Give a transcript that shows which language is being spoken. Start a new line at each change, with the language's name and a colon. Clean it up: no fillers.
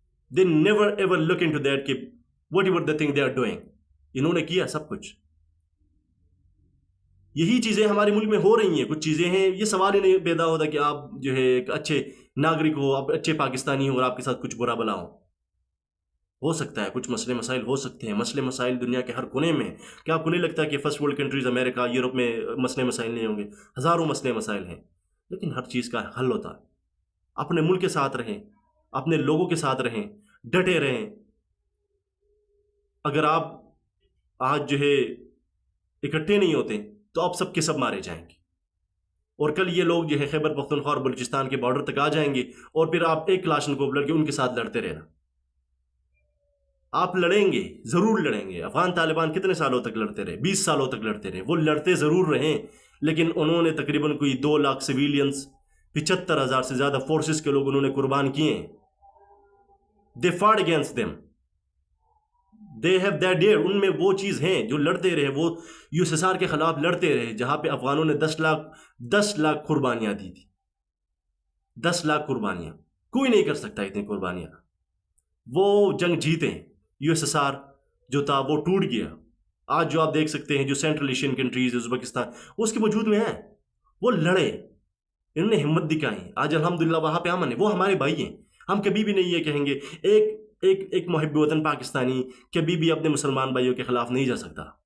English: دے never ever look into that کہ whatever the thing they are doing.
Urdu: انہوں نے کیا سب کچھ. یہی چیزیں ہمارے ملک میں ہو رہی ہیں. کچھ چیزیں ہیں، یہ سوال ہی نہیں پیدا ہوتا کہ آپ جو ہے ایک اچھے ناگرک ہو، آپ اچھے پاکستانی ہو اور آپ کے ساتھ کچھ برا بلا ہو سکتا ہے. کچھ مسئلے مسائل ہو سکتے ہیں. مسئلے مسائل دنیا کے ہر کونے میں. کیا آپ کو نہیں لگتا کہ فرسٹ ورلڈ کنٹریز امریکہ، یورپ میں مسئلے مسائل نہیں ہوں گے؟ ہزاروں مسئلے مسائل ہیں، لیکن ہر چیز کا حل ہوتا ہے. اپنے ملک کے ساتھ رہیں، اپنے لوگوں کے ساتھ رہیں، ڈٹے رہیں. اگر آپ آج جو ہے اکٹھے نہیں ہوتے تو آپ سب کے سب مارے جائیں گے. اور کل یہ لوگ جو ہے خیبر پختونخوا اور بلوچستان کے بارڈر تک آ جائیں گے اور پھر آپ ایک کلاشن کو لڑ کے ان کے ساتھ لڑتے رہنا. آپ لڑیں گے، ضرور لڑیں گے. افغان طالبان کتنے سالوں تک لڑتے رہے؟ 20 سالوں تک لڑتے رہے. وہ لڑتے ضرور رہیں، لیکن انہوں نے تقریباً کوئی 2 لاکھ سویلینز، 75,000 سے زیادہ فورسز کے لوگ انہوں نے قربان کیے ہیں.
English: They fought against them. They have that dare.
Urdu: ان میں وہ چیز ہیں جو لڑتے رہے. وہ USSR کے خلاف لڑتے رہے جہاں پہ افغانوں نے 10 لاکھ قربانیاں دی تھی. 10 لاکھ قربانیاں کوئی نہیں کر سکتا اتنی قربانیاں. وہ جنگ جیتے ہیں. USSR جو تھا وہ ٹوٹ گیا. آج جو آپ دیکھ سکتے ہیں جو سینٹرل ایشین کنٹریز، ازبکستان، اس کے وجود میں ہیں. وہ لڑے، انہوں نے ہمت دکھائی. آج الحمدللہ وہاں پہ امن ہے. وہ ہمارے بھائی ہیں. ہم کبھی بھی نہیں یہ کہیں گے. ایک محب وطن پاکستانی کبھی بھی اپنے مسلمان بھائیوں کے خلاف نہیں جا سکتا.